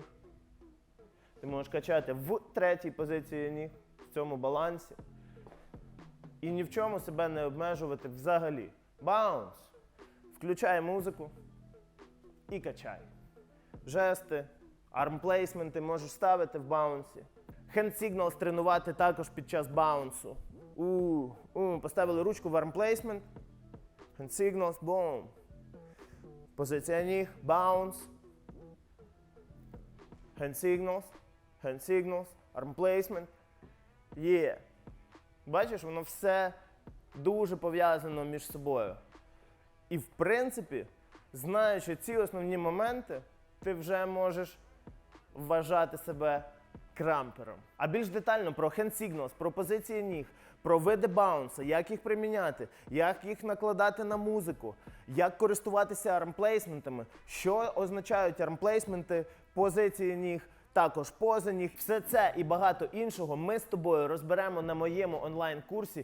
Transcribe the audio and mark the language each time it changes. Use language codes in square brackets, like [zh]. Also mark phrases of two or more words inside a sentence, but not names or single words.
[uk] Ти можеш качати в третій позиції ніг, в цьому балансі. І ні в чому себе не обмежувати взагалі. Баунс. Включай музику і качай. Жести, армплейсменти можеш ставити в баунсі. [en] Hand signals [uk] тренувати також під час баунсу. Поставили ручку в армплейсмент. [en] Hand signals, boom. [uk] Позиція ніг, bounce. [en] Hand signals, arm placement. [uk] Є. Бачиш, воно все дуже пов'язано між собою. І в принципі, знаючи ці основні моменти, ти вже можеш вважати себе крампером. А більш детально про [en] hand signals, [uk] про позиції ніг, про види баунса, як їх приміняти, як їх накладати на музику, як користуватися армплейсментами, що означають армплейсменти, позиції ніг, також пози ніг. Все це і багато іншого ми з тобою розберемо на моєму онлайн-курсі.